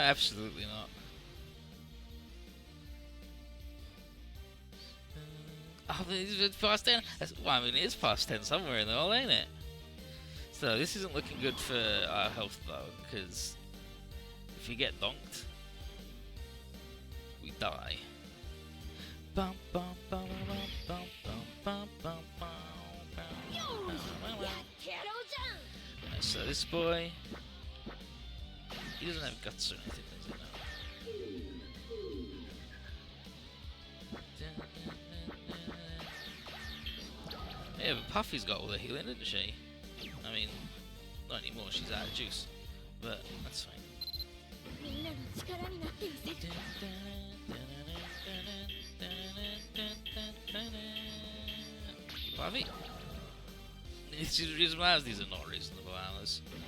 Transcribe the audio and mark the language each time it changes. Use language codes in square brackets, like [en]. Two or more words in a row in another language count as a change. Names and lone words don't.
[en] Absolutely not. Oh, it's past 10. Well, I mean, it is past 10 somewhere in there, all, ain't it? So, this isn't looking good for our health, though, because if you get donked, we die. Bum, bum, bum, bum, bum, bum, bum, bum, so, this boy, he doesn't have guts or anything, does he? No. Yeah, but Puffy's got all the healing, didn't she? I mean, not anymore, she's out of juice. But, that's fine. [ja] 力になってみせる。 [en] Bobby? It's just reason why these are not reasonable hours.